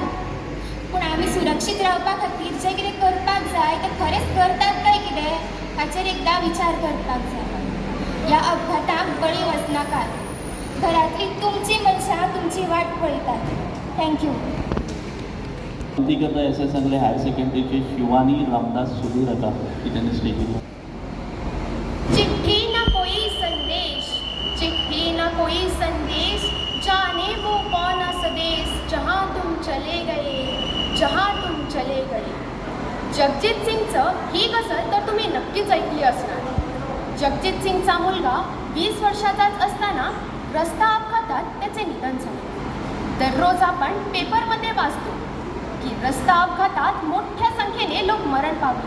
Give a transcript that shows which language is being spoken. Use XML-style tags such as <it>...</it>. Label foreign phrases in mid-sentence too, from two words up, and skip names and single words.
<kok>पूण आमी सुरक्षीत रावपा खातीर जें कितें करपाक जाय तें खरेंच करतात काय कितें हाचेर एकदां विचार करपाक जाय. ह्या अपघाताक बळी वचनाकात. घरांतली तुमची मनशां तुमची वाट पळयतात. थँक्यू. विनंती करता SS संगले हायर सेकंडरीचे शिवानी रामदास सुधीर आता कितें स्टेजीर.</kok> <hi>चिट्ठी ना कोई संदेश, चिट्ठी ना कोई संदेश, जाने वो कौन सा देश, जहाँ तुम चले गए, जहाँ तुम चले गए.</hi> <mr>जगजीत सिंगचं ही गझल तर तुम्ही नक्कीच ऐकली असणार. जगजीत सिंगचा मुलगा 20 वर्षाचाच असताना रस्ता अपघातात त्याचे निधन झाले. दररोज आपण पेपरमध्ये वाचतो की रस्ता अपघातात मोठ्या संख्येने लोक मरण पावले.</mr>